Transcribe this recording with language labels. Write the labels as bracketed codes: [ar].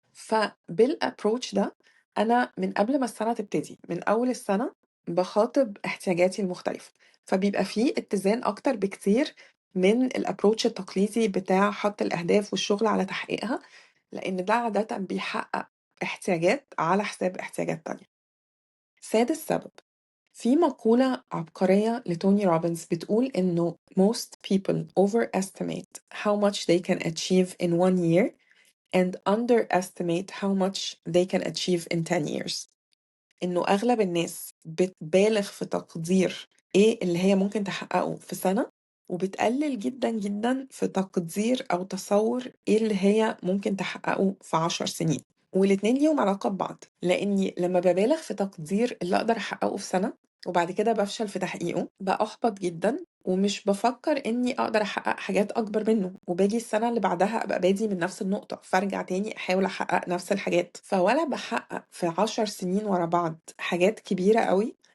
[ar] فبالapproach ده أنا من قبل ما السنة تبتدي من أول السنة بخاطب احتياجاتي المختلفة، فبيبقى فيه اتزان أكتر بكتير من الapproach التقليدي بتاع حط الأهداف والشغل على تحقيقها، لأن ده عادة بيحقق احتياجات على حساب احتياجات تانية. سادس سبب، في مقولة عبقرية لتوني روبنز بتقول إنه [en] most people overestimate how much they can achieve in 1 year and underestimate how much they can achieve in 10 years. [ar] إنه أغلب الناس بتبالغ في تقدير إيه اللي هي ممكن تحققه في سنة، وبتقلل جدا جدا في تقدير أو تصور إيه اللي هي ممكن تحققه في 10 سنين. والاتنين ليهم علاقة ببعض، لأني لما ببالغ في تقدير اللي أقدر أحققه في سنة وبعد كده بفشل في تحقيقه بأحبط جدا ومش بفكر إني أقدر أحقق حاجات أكبر منه، وباجي السنة اللي بعدها أبقى بادي من نفس النقطة فأرجع تاني أحاول أحقق نفس الحاجات، فولا بحقق في 10 سنين ورا بعض حاجات كبيرة قوي